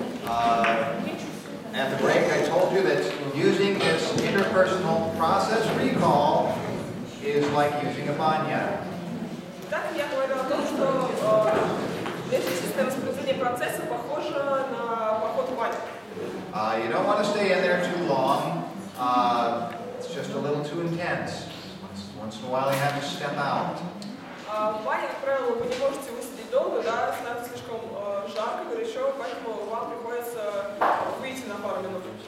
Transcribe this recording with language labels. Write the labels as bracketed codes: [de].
[en] At the break, I told you that using this interpersonal process recall is like using a banyan. [ru] Так, я говорила о том, что лексическое воспроизведение процесса похоже на поход в баню. [en] You don't want to stay in there too long. It's just a little too intense. Once in a while, you have to step out. [ru] В бане, как правило, вы не можете высидеть долго, да, становится слишком жарко, горячо, поэтому вам приходится выйти на пару минут.